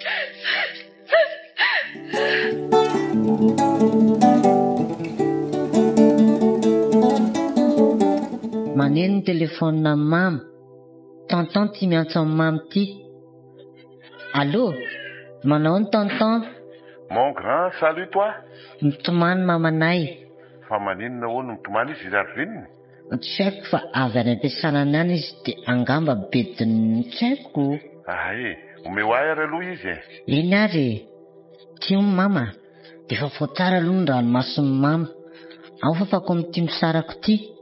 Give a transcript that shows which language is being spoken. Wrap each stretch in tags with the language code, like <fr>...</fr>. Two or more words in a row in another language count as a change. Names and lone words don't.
<mg>Maneno ny telefônina mama. Tonton ty miantso amin'ny mamy ty. Allô? Manao ny tonton?</mg> <fr>Mon grand, salut toi.</fr> <mg>Mitomany mamanay. Fa maninona hono mitomany izy Arvininy? Tsy haiko fa avy any am-piasarana any izy dia angamba bediny tsy haiko. Omeo ahy ary aloha izy. Iny ary. Tia mama. Dia fa fao tsara aloha ny ranomason'ny mama. Ao fa fako amin'ity misarako ty.</mg>